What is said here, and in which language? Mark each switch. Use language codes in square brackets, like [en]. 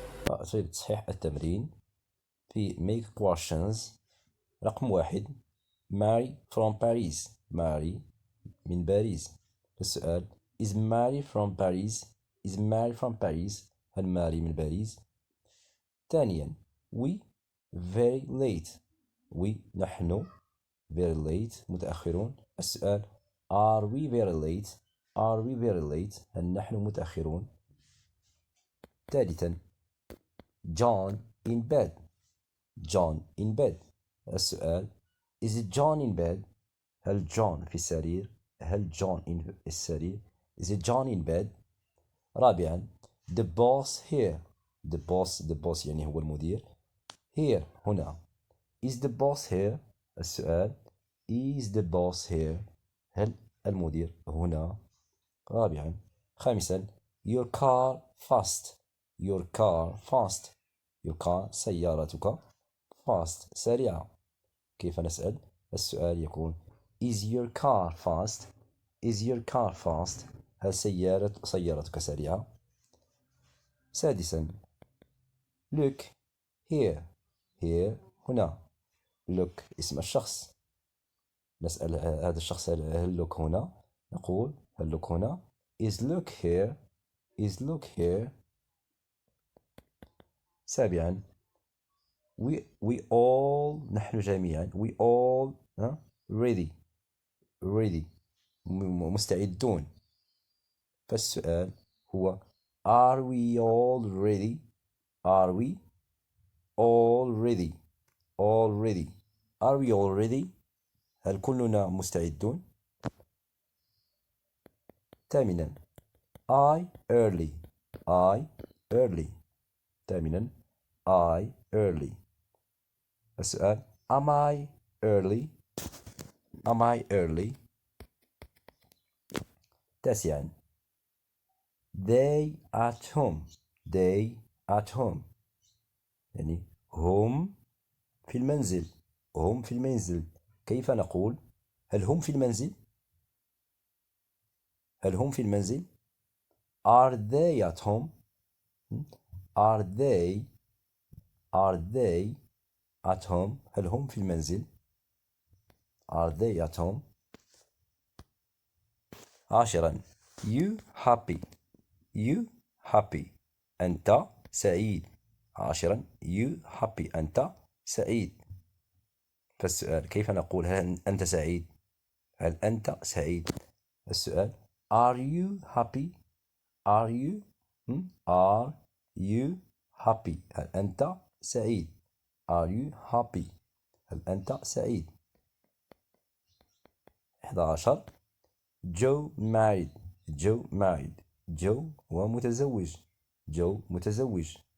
[ar] أعطي تصحيح التمرين في [en] make questions. رقم 1 Mary from Paris. [ar] ماري من باريس. السؤال [en] Is Mary from Paris? Is Mary from Paris? [ar] هل ماري من باريس؟ ثانيا [en] We very late. We نحن very late [ar] متأخرون. السؤال [en] Are we very late? Are we very late? [ar] هل نحن متأخرون؟ ثالثا [en] John in bed. John in bed. [ar] السؤال [en] Is it John in bed? [ar] هل جون في السرير؟ هل جون in السرير؟ [en] Is it John in bed? [ar] رابعا [en] The boss here. The boss [ar] يعني هو المدير. [en] Here هنا. Is the boss here? [ar] السؤال [en] Is the boss here? [ar] هل المدير هنا؟ رابعا خامسا [en] Your car fast. Your car fast. Your car [ar] سيارتك [en] fast [ar] سريعة. كيف نسأل؟ السؤال يكون [en] Is your car fast? Is your car fast? [ar] هل سيارتك سريعة؟ سادسا [en] Look here. Here هنا. [ar] Look اسم الشخص. نسأل هذا الشخص هل look هنا؟ نقول هل look هنا؟ [en] Is look here. Is look here. سابعا we all [ar] نحن جميعا [en] we all ready. [ar] ready مستعدون. فالسؤال هو [en] Are we all ready? Are we all ready? All ready. Are we all ready? [ar] هل كلنا مستعدون؟ ثامنا [en] I early. I early. [ar] ثامنا [en] I early. [ar] السؤال [en] Am I early? Am I early? [ar] تاسعا [en] They at home. They at home. [ar] يعني هم في المنزل. هم في المنزل. كيف نقول؟ هل هم في المنزل؟ هل هم في المنزل؟ [en] Are they at home? Are they at home? [ar] هل هم في المنزل؟ [en] Are they at home? [ar] عاشرا [en] You happy. You happy. [ar] أنت سعيد. عاشرا [en] You happy. [ar] أنت سعيد. فالسؤال كيف نقول هل أنت سعيد؟ هل أنت سعيد؟ السؤال [en] Are you happy? Are you Are you happy؟ [ar] هل أنت سعيد؟ [en] Are you happy؟ هل أنت سعيد؟ 11 Joe married. Joe married. [ar] Joe هو متزوج. Joe متزوج.